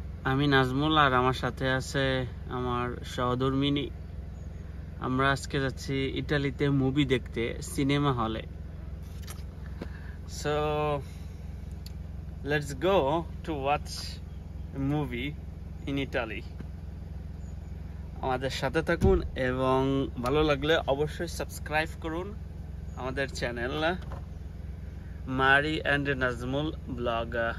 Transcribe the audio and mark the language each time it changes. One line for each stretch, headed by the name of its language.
Bangla: আমি নাজমুল আর আমার সাথে আছে আমার সহধর্মিনী। আমরা আজকে যাচ্ছি ইতালিতে মুভি দেখতে, সিনেমা হলে।
English: So let's go to watch a movie in Italy.
Bangla: আমাদের সাথে থাকুন এবং ভালো লাগলে অবশ্যই সাবস্ক্রাইব করুন আমাদের চ্যানেল মারি অ্যান্ড নাজমুল ব্লগ।